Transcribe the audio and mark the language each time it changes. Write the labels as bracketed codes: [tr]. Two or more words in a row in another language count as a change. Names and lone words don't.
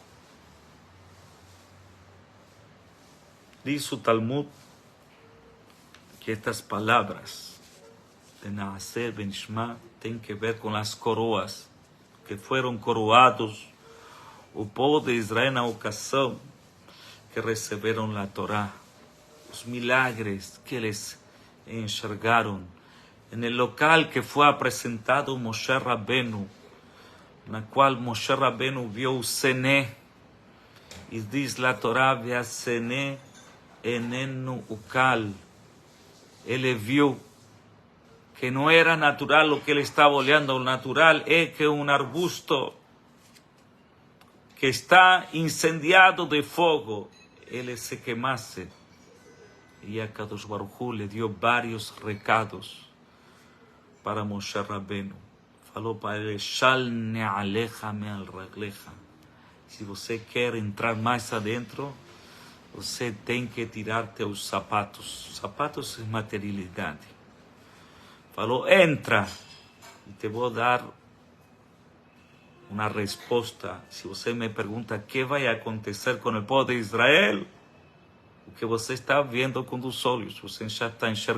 [pt] Diz o Talmud que estas palavras de Naaseh e Nishma têm que ver com as coroas, que foram coroados o povo de Israel na ocasião que receberam a Torá. Os milagres que eles enxergaram, no local que foi apresentado Moshe Rabbeinu, na qual Moshe Rabbeinu viu o Sené, e diz a Torá, [he] והסנה איננו אכל. [pt] Ele viu que não era natural o que ele estava olhando, o natural é que um arbusto que está incendiado de fogo, ele se queimasse. E a Kadosh Baruch Hu lhe deu vários recados para Moshe Rabbeinu. Falou para ele, [he] של נעליך מעל רגליך. [pt] Se você quer entrar mais adentro, você tem que tirar teus sapatos. Sapatos é materialidade. Falou, entra, e te vou dar uma resposta. Se você me pergunta o que vai acontecer com o povo de Israel, o que você está vendo com os olhos, você já está enxergando.